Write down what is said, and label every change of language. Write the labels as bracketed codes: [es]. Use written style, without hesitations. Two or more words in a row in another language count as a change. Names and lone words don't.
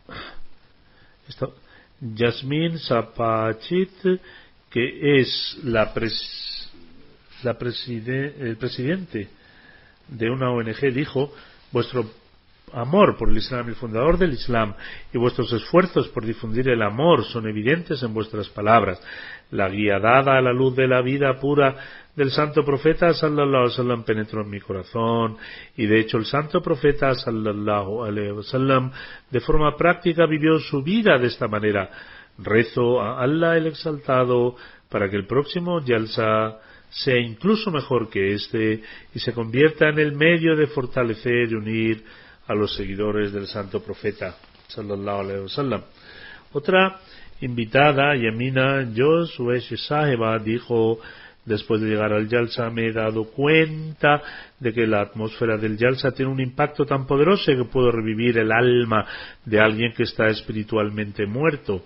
[es] Yasmin Sapachit, que es el presidente de una ONG, dijo: vuestro amor por el Islam, el fundador del Islam, y vuestros esfuerzos por difundir el amor son evidentes en vuestras palabras. La guía dada a la luz de la vida pura del santo profeta [ar] صلى الله عليه وسلم [es] penetró en mi corazón, y de hecho el santo profeta [ar] صلى الله عليه وسلم [es] de forma práctica vivió su vida de esta manera. Rezo a Allah el Exaltado para que el próximo Jalsa sea incluso mejor que este y se convierta en el medio de fortalecer y unir a los seguidores del santo profeta [ar] صلى الله عليه وسلم. [es] Otra invitada, Yamina Josuesh Saheba, dijo: después de llegar al Jalsa me he dado cuenta de que la atmósfera del Jalsa tiene un impacto tan poderoso que puedo revivir el alma de alguien que está espiritualmente muerto.